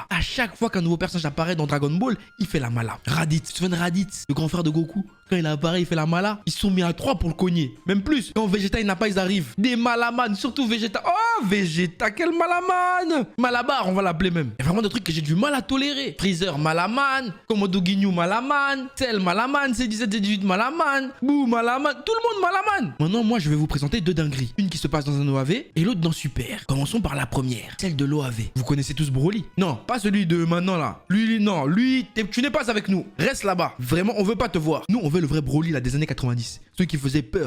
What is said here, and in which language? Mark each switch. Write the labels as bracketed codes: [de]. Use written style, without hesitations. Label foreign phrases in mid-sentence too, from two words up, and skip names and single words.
[fr] À chaque fois qu'un nouveau personnage apparaît dans Dragon Ball, il fait la mala. Raditz, tu te souviens de Raditz, le grand frère de Goku? Quand il apparaît, il fait la mala. Ils se sont mis à 3 pour le cogner. Même plus. Quand Vegeta, il n'a pas, ils arrivent. Des malaman, surtout Vegeta. Oh, Vegeta, quel malaman! Malabar, on va l'appeler même. Il y a vraiment des trucs que j'ai du mal à tolérer. Freezer, malaman. Komodo Ginyu, malaman. Cell, malaman. C17, C18, malaman. Boo, malaman. Tout le monde, malaman. Maintenant, moi, je vais vous présenter deux dingueries. Une qui se passe dans un OAV et l'autre dans Super. Commençons par la première. Celle de l'OAV. Vous connaissez tous Broly? Non, pas celui de maintenant là. Lui, non. Lui, tu n'es pas avec nous. Reste là-bas. Vraiment, on veut pas te voir. Nous, on veut le vrai Broly là des années 90. Celui qui faisait peur.